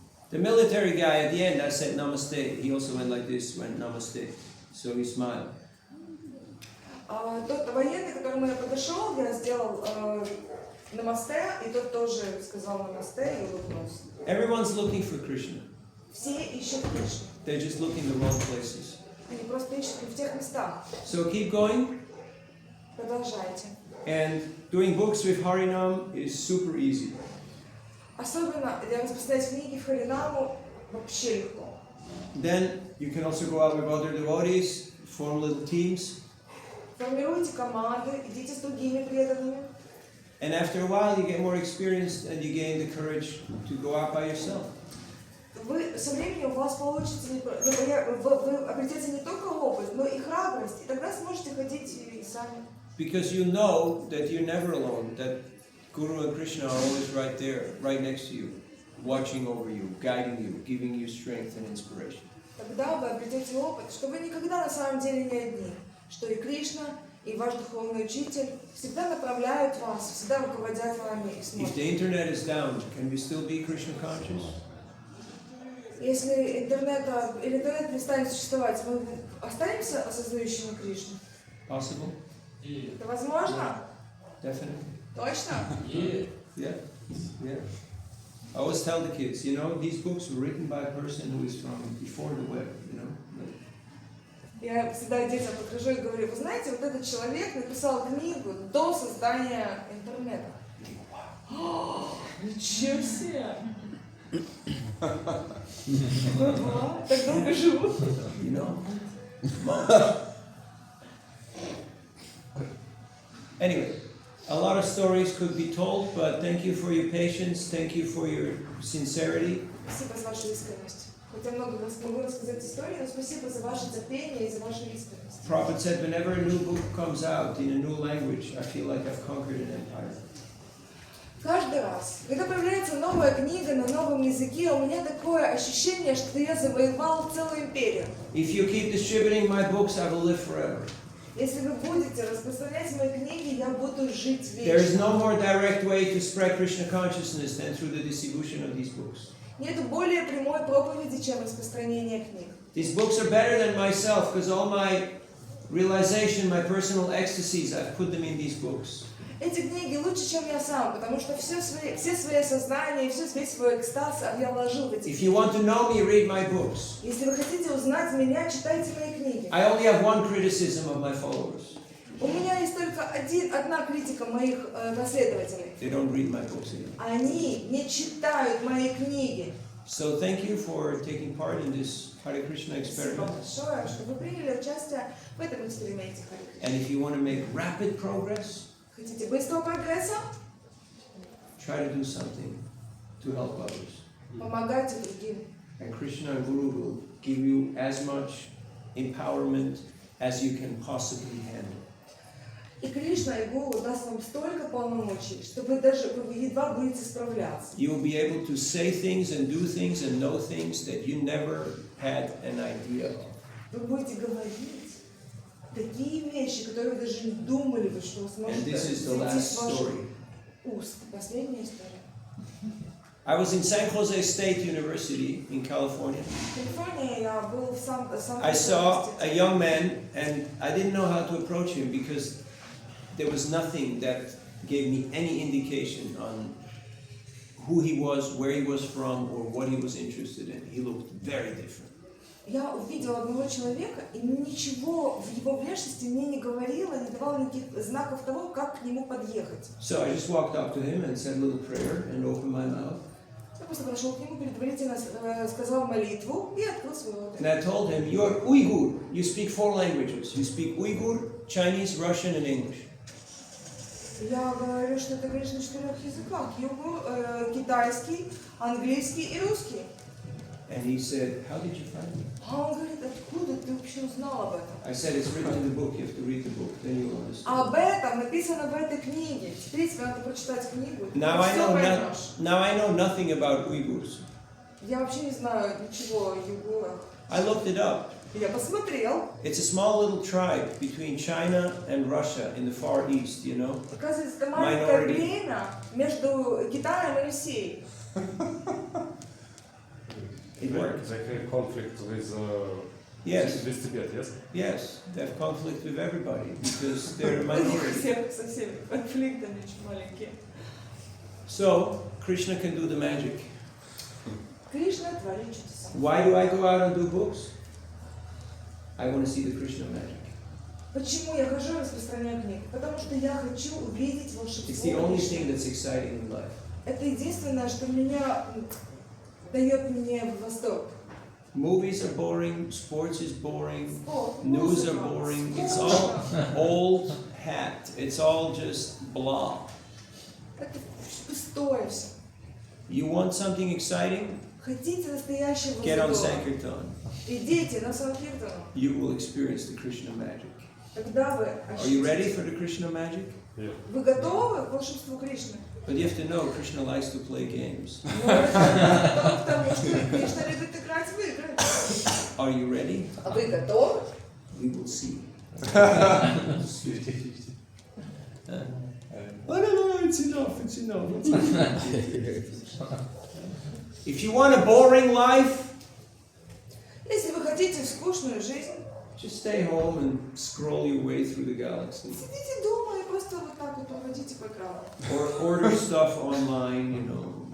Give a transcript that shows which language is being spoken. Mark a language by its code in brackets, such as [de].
[en] The military guy at the end, I said namaste. He also went like this, went namaste. So he smiled. [ru] Тот военный, к которому я подошел, я сделал намасте, и тот тоже сказал намасте и улыбнулся. [en] Everyone's looking for Krishna. [ru] Все ищут Кришну. [en] They're just looking in the wrong places. [ru] Они просто ищут в тех местах. [en] So keep going. [ru] Продолжайте. [en] And doing books with Harinam is super easy. [ru] Особенно для распространять книги в Харинаму вообще легко. [en] Then you can also go out with other devotees, form little teams. [ru] Формируйте команды, идите с другими преданными. [en] And after a while you get more experienced and you gain the courage to go out by yourself. [ru] Вы со временем у вас получится, вы обретете не только опыт, но и храбрость, и тогда сможете ходить и сами. [en] Because you know that you're never alone, that Guru and Krishna are always right there, right next to you, watching over you, guiding you, giving you strength and inspiration. [ru] Тогда вы обретете опыт, что вы никогда на самом деле не одни, что и Кришна, и ваш духовный учитель всегда направляют вас, всегда руководят вами и смотрят. [en] If the internet is down, can we still be Krishna conscious? [ru] Если интернет перестанет существовать, мы останемся осознающими Кришну? [en] Possible? [ru] Это возможно? [en] Definitely. [ru] Точно? [en] Yeah. I always tell the kids, you know, these books were written by a person who is from before the web, you know. [ru] Я всегда детям подхожу и говорю, вы знаете, вот этот человек написал книгу до создания интернета. Ничего себе! Так долго живу. [en] You know, monks. Anyway, a lot of stories could be told, but thank you for your patience, thank you for your sincerity. [ru] Спасибо за вашу искренность. Хотя много могу рассказать истории, но спасибо за ваше терпение и за вашу искренность. [en] Prophet said, whenever a new book comes out in a new language, I feel like I've conquered an empire. [ru] Каждый раз, когда появляется новая книга на новом языке, у меня такое ощущение, что я завоевал целую империю. [en] If you keep distributing my books, I will live forever. [ru] Если вы будете распространять мои книги, я буду жить [en] There is [ru] вечно. [en] no more direct way to spread Krishna consciousness than through the distribution of these books. [ru] Нету более прямой проповеди, чем распространение книг. [en] These books are better than myself because all my realization, my personal ecstasies, I've put them in these books. [ru] Эти книги лучше, чем я сам, потому что все свои осознания, весь свой экстаз я вложил в эти [en] If [ru] книги. [en] you want to know me, read my books. [ru] Если вы хотите узнать меня, читайте мои книги. [en] I only have one criticism of my followers. [ru] У меня есть только одна критика моих последователей. [en] They don't read my books either. [ru] Они не читают мои книги. [en] So thank you for taking part in this Hare Krishna [ru] Спасибо [en] experiment. [ru] большое, что вы приняли участие в этом эксперименте. [en] And if you want to make rapid progress, [ru] Хотите быстрого прогресса? [en] try to do something to help others. [ru] Помогайте другим. [en] And Krishna and Guru will give you as much empowerment as you can possibly handle. [ru] И Кришна, и Гуру даст вам столько полномочий, что вы едва будете справляться. [en] You will be able to say things and do things and know things that you never had an idea of. [ru] Вы будете говорить такие вещи, которые вы даже не думали, что вы [en] And [ru] сможете [en] this is the [ru] зайти [en] last [ru] с ваших [en] story. [ru] уст. Последняя история. [en] I was in San Jose State University in California. [ru] В Калифорнии я был в [en] I saw a young man and I didn't know how to approach him because there was nothing that gave me any indication on who he was, where he was from, or what he was interested in. He looked very different. [ru] Я увидела одного человека, и ничего в его внешности мне не говорило, не давало никаких знаков того, как к нему подъехать. [en] So I just walked up to him and said a little prayer and opened my mouth. [ru] Я просто подошел к нему, предварительно сказал молитву и открыл свой рот. [en] And I told him, you're Uyghur. You speak 4 languages. You speak Uyghur, Chinese, Russian, and English. [ru] Я говорю, что ты говоришь на 4 языках. Китайский, английский и русский. [en] And he said, how did you find me? [ru] А он говорит, откуда ты вообще узнал об этом? [en] I said, it's written in the book. You have to read the book. Then you will understand. [ru] Об этом написано в этой книге. Теперь тебе надо прочитать книгу. [en] Now I [ru] Всё [en] know [ru] поймешь. [en] now I know nothing about Uyghurs. [ru] Я вообще не знаю ничего о югурах. [en] I looked it up. [ru] Я посмотрел. [en] It's a small little tribe between China and Russia in the Far East, you know. [ru] Оказывается, это маленькое [en] Minority. [ru] племя между Китаем и Россией. [en] It worked. They have conflict with Yes. with Tibet, yes? Yes, they have conflict with everybody because they're a [ru] У них [en] minority. [ru] всех со всеми конфликтами очень маленькие. [en] So Krishna can do the magic. [ru] Кришна творит чудеса. [en] Why do I go out and do books? I want to see the Krishna magic. [ru] Почему я хожу и распространяю книги? Потому что я хочу увидеть [en] It's [ru] волшебство. [en] the only [ru] Кришны. [en] thing that's exciting in life. [ru] Это единственное, что меня дает мне восторг. [en] Movies are boring, sports is boring, [ru] Спорт, [en] news are [ru] музыка, [en] boring. It's [ru] скучно. [en] all old hat. It's all just blah. [ru] Это пустое все. [en] You want something exciting? [ru] Хотите настоящего [en] Get on [ru] задора? [en] Sankirtan. [ru] Идите на Санкиртану. [en] You will experience the Krishna magic. [ru] Тогда вы [en] Are you ready for the Krishna magic? Yeah. [ru] Вы готовы к волшебству Кришны? [en] But you have to know Krishna likes to play games. [ru] Но это потому, что Кришна любит играть в игры. [en] Are you ready? [ru] А вы готовы? [en] We will see. Oh, no, it's enough, it's enough. It's enough. If you want a boring life, [ru] Если вы хотите скучную жизнь, [en] just stay home and scroll your way through the galaxy. [ru] сидите дома и просто вот так вот проходите по экрану. [en] Or order stuff online, you know.